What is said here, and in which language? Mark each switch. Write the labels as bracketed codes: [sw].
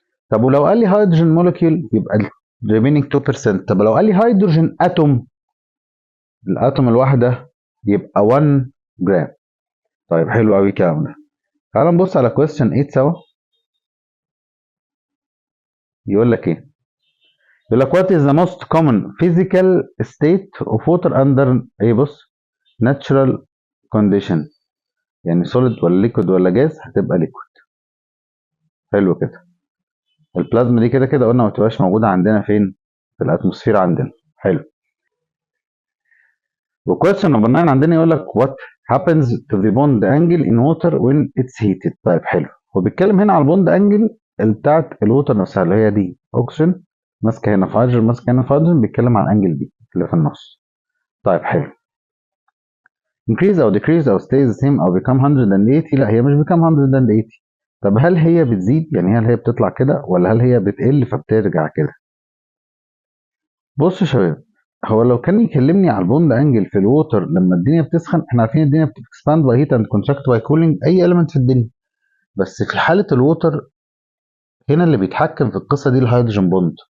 [ar] طب ولو قال لي هيدروجين مولكيول يبقى [en] remaining 2%. [ar] طب لو قال لي هيدروجين اتوم، الاتوم الواحده يبقى 1 جرام. طيب حلو قوي الكلام ده. تعال نبص على question 8 سوا. يقول لك ايه؟ يقول لك [en] what is the most common physical state of water under بص natural condition، [ar] يعني [en] solid ولا liquid ولا gas? [ar] هتبقى [en] liquid. [ar] حلو كده. البلازما دي كده كده قلنا ما بتبقاش موجوده عندنا فين؟ في الاتموسفير عندنا. حلو. وكويستشن نمبر 9 عندنا يقول لك [en] what happens to the bond angle in water when it's heated. [ar] طيب حلو. هو بيتكلم هنا على البوند انجل بتاعت الووتر نفسها، اللي هي دي اكسجين ماسكه هنا في هيدروجين ماسكه هنا في هيدروجين، بيتكلم على الانجل دي اللي في النص. طيب حلو. [en] increase او decrease او stay the same او become 180؟ [ar] لا هي مش [en] become 180. [ar] طب هل هي بتزيد؟ يعني هل هي بتطلع كده ولا هل هي بتقل فبترجع كده؟ بص يا شباب، هو لو كان يكلمني على البوند انجل في الووتر لما الدنيا بتسخن، احنا عارفين الدنيا [en] بتكسباند by heat and contract by cooling, [ar] اي اليمنت في الدنيا. بس في حاله الووتر هنا اللي بيتحكم في القصه دي الهيدروجين بوند.